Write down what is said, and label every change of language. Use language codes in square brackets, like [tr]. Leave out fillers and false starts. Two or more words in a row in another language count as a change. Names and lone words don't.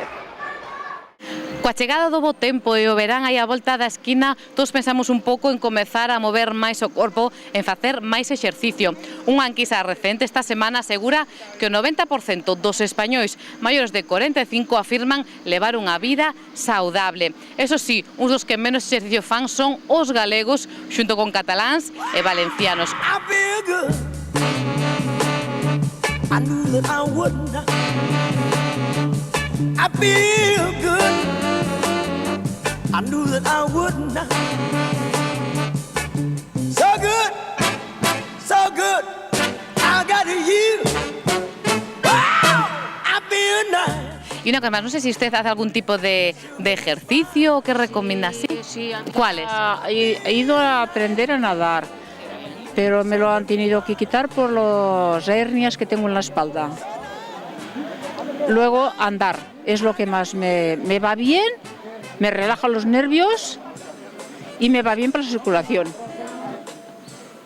[gl] Coa chegada do bo tempo e o verán aí á volta da esquina, todos pensamos un pouco en comezar a mover máis o corpo, en facer máis exercicio. Unha enquisa recente esta semana asegura que o 90% dos españois maiores de 45 afirman levar unha vida saudable. Eso sí, uns dos que menos exercicio fan son os galegos, xunto con cataláns e valencianos. [en] I knew that I wouldn't. I feel good. I knew that I wouldn't. So good, so good. I got you. Wow, I feel nice. [es] Y una cosa más, no sé si usted hace algún tipo de ejercicio o qué recomienda. ¿Sí? Sí, ¿Cuáles? He ido a aprender a nadar, pero me lo han tenido que quitar por las hernias que tengo en la espalda. Luego andar, es lo que más me va bien, me relaja los nervios y me va bien para la circulación.